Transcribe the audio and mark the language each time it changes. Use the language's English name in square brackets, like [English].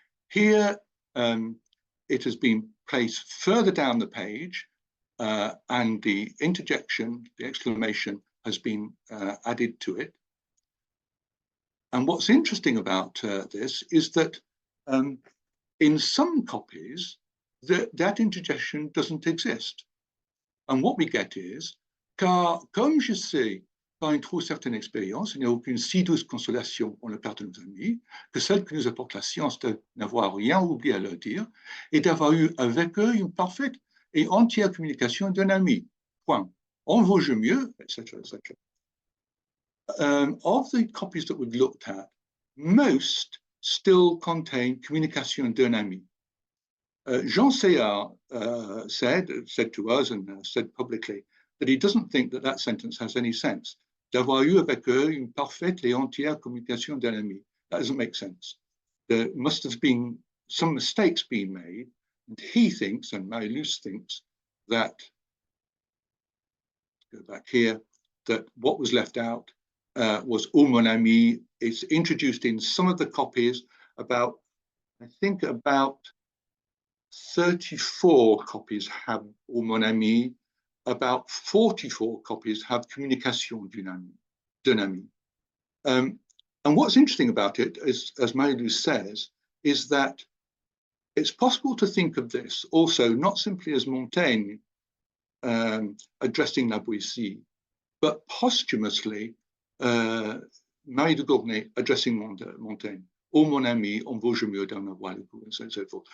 [English] Here, it has been placed further down the page, and the interjection, the exclamation, has been added to it. And what's interesting about this is that in some copies, that interjection doesn't exist. And what we get is, [French] car comme je sais, par une trop certaine expérience, il n'y a aucune si douce consolation en la perte de nos amis, que celle que nous apporte la science de n'avoir rien oublié à leur dire, et d'avoir eu avec eux une parfaite et entière communication d'un ami. Point. En vaut-je mieux, etc., etc. [English] Of the copies that we've looked at, most still contain [French] communication d'un ami. [English] Jean Séard said to us and said publicly that he doesn't think that sentence has any sense. [French] D'avoir eu avec eux une parfaite et entière communication d'un ami. [English] That doesn't make sense. There must have been some mistakes being made, and he thinks, and Marie-Luce thinks, that, go back here, that what was left out was [French] oh mon ami. [English] It's introduced in some of the copies, I think about 34 copies have [French] oh mon ami, [English] about 44 copies have [French] communication d'un ami. [English] And what's interesting about it, as Marie-Luce says, is that it's possible to think of this also not simply as Montaigne addressing La Boétie, but posthumously Marie de Gournay addressing Montaigne. [French] Oh mon ami, en vaut-je mieux d'en avoir le goût, [English] and so on and so forth.